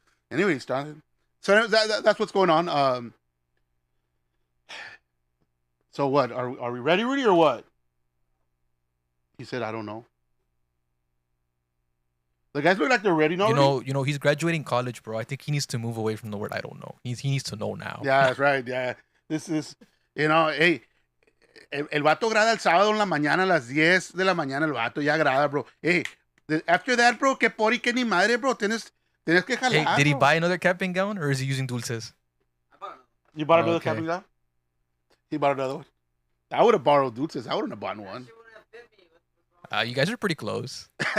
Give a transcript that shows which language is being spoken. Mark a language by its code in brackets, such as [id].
[en] Anyways, Jonathan. So that's what's going on. So what? Are we ready, Rudy, or what? He said, I don't know. The guys look like they're ready now. You know, he's graduating college, bro. I think he needs to move away from the word I don't know. He needs to know now. Yeah, that's right. Yeah. This is, [es] hey, el vato grada el sábado en la mañana a las 10 de la mañana, el vato ya grada, bro. Hey, [en] after that, [es] bro, que por y que ni madre, bro. Tienes que jalar. [en] Hey, did he buy another cap and gown, or is he using Dulce's? You bought another cap and gown? He bought another one. I would have borrowed Dulce's. I wouldn't have bought one. You guys are pretty close.